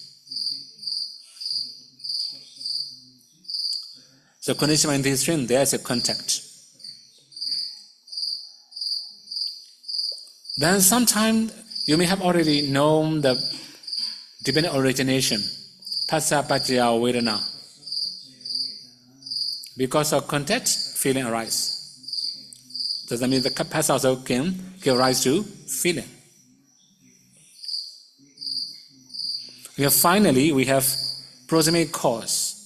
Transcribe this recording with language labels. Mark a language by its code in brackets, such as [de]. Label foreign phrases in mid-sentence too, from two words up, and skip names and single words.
[en] So condition in this stream, there is a contact. Then sometime you may have already known the dependent origination, [pi] phassa paccaya vedana. [en] Because of contact, feeling arises. Does that mean the phassa also can give rise to feeling? Finally, we have proximate cause.